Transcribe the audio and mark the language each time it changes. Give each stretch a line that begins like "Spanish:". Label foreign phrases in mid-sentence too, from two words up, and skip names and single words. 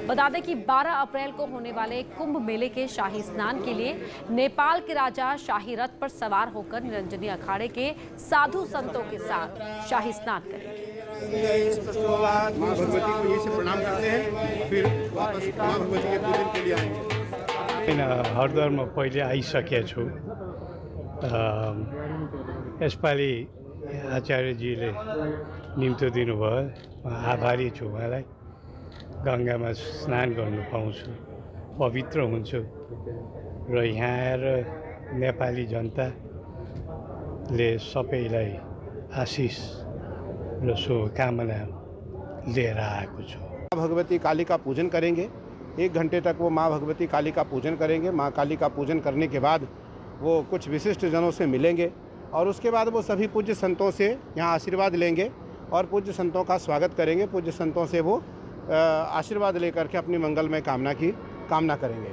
Hindi: बता दें कि 12 अप्रैल को होने वाले कुंभ मेले के शाही स्नान के लिए नेपाल के राजा शाही रथ पर सवार होकर निरंजनी अखाड़े के साधु संतों के साथ शाही स्नान करेंगे। माँ भगवती को ये से प्रणाम करते हैं, फिर वापस माँ भगवती के पूजन के लिए आएंगे।
Nepali: हरिद्वारमा पहिले आइसकेको छु। यसपालि आचार्यजीले निम्तो दिनुभयो, आभारी छु उहाँलाई। गङ्गामा स्नान गर्नु पाउँछु, पवित्र हुन्छु र यहाँ आएर नेपाली जनताले सबैलाई आशिष र शुभकामना लिएर आएको छु।
Hindi: माँ भगवती काली का पूजन करेंगे। 1 घंटे तक वो माँ भगवती काली का पूजन करेंगे। माँ काली का पूजन करने के बाद वो कुछ विशिष्ट जनों से मिलेंगे और उसके बाद वो सभी पूज्य संतों से यहाँ आशीर्वाद लेंगे और पूज्य संतों का स्वागत करेंगे। पूज्य संतों से वो आशीर्वाद लेकर के अपनी मंगलमय कामना की कामना करेंगे।